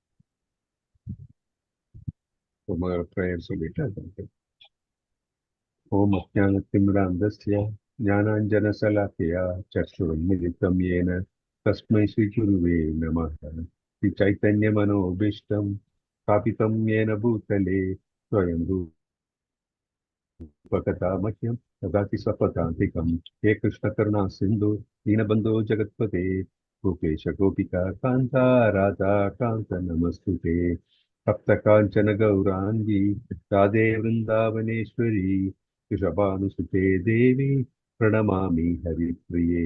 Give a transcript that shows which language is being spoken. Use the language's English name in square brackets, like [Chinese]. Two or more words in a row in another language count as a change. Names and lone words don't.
[Tamil] ப்ரேயர் சொல்லிட்டு அது [Sanskrit] ॐ अज्ञानतिमिरान्धस्य ज्ञानाञ्जनशलाकया चक्षुरुन्मीलितं येन तस्मै श्रीगुरवे नमः. श्री चैतन्यमनोऽभीष्टं स्थापितं येन भूतले स्वयं रूपकथामह्यं ददाति स्वपदान्तिकं। हे कृष्णकरुणा सिन्धु दीनबन्धो जगत्पते गोपेश गोपिका कान्ता राधा कान्त नमस्तुते। सप्तकाञ्चन गौराङ्गी राधे वृन्दावनेश्वरी वृषभानुसुते देवी प्रणमामि हरिप्रिये।